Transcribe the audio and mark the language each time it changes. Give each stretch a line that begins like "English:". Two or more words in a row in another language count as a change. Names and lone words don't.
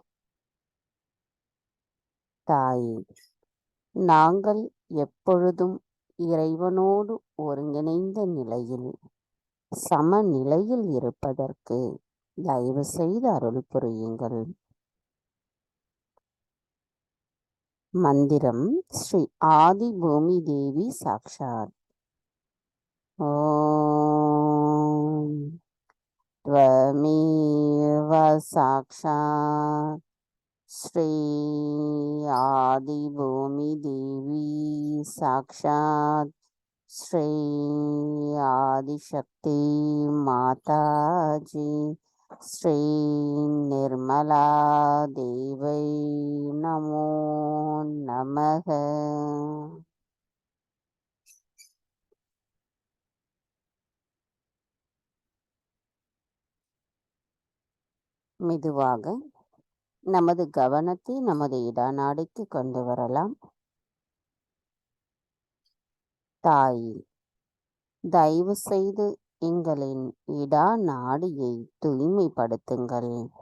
Tamil: தாயே, நாங்கள் எப்பொழுதும் இறைவனோடு ஒருங்கிணைந்த நிலையில் சமநிலையில் இருப்பதற்கு தயவு செய்து அருள் புரியுங்கள். மந்திரம் ஸ்ரீ ஆதி பூமி தேவி சாக்ஷாத்.
Sanskrit: ஓம் त्वमेव साक्षात् श्री आदिभूमि देवी साक्षात् श्री आदिशक्ति माताजी श्री निर्मला देवै नमो नमः।
Tamil: மெதுவாக நமது கவனத்தை நமது இடநாடிக்கு கொண்டு வரலாம். தாயே, தயவு செய்து எங்களின் இடநாடியை தூய்மைப்படுத்துங்கள்.